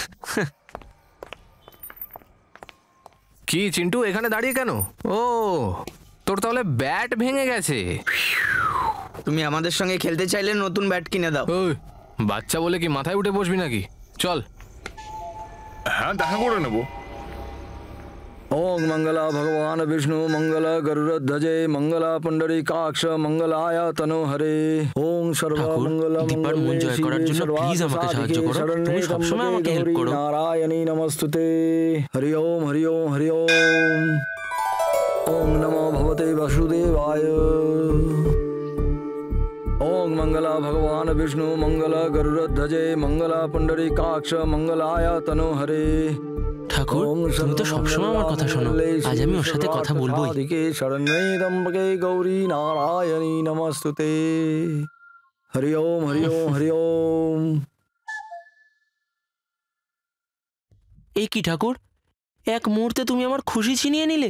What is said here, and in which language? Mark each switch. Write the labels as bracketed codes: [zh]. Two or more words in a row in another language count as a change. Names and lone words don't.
[bn] কি চিন্টু, এখানে দাঁড়িয়ে কেন? ও, তোর তাহলে ব্যাট ভেঙে গেছে। তুমি আমাদের সঙ্গে খেলতে চাইলে নতুন ব্যাট কিনে দাও। ওই বাচ্চা বলে কি মাথায় উঠে বসবি নাকি? চল। হ্যাঁ দেখা করে নেবো। [sa] ओम मंगला भगवान विष्णु मंगल गरुड़ध्वजे मंगला पुंडरीकाक्ष मंगलाय तनोहरे ओम सर्व मंगल [bn] দীপার মন জয় করার জন্য প্লিজ আমাকে সাহায্য করো, তুমি সবসময় আমাকে হেল্প করো। [sa] नारायणी नमस्तुते हरि ओम हरि ओम हरि ओम ओम नमो भगवते वासुदेवाय ओम मंगला भगवान विष्णु मंगल गरुड़ध्वजे मंगला पुंडरीकाक्ष मंगलाय तनोहरे। [bn] ঠাকুর তুমি তো সবসময় আমার কথা শোনো, আজ আমি ওর সাথে কথা বলবোই। [sa] শরণ্যে ত্রম্বকে গৌরী নারায়ণী নমস্তুতে হরি ওম হরি ওম হরি ওম। [bn] এই কি ঠাকুর, এক মুহূর্তে তুমি আমার খুশি ছিনিয়ে নিলে।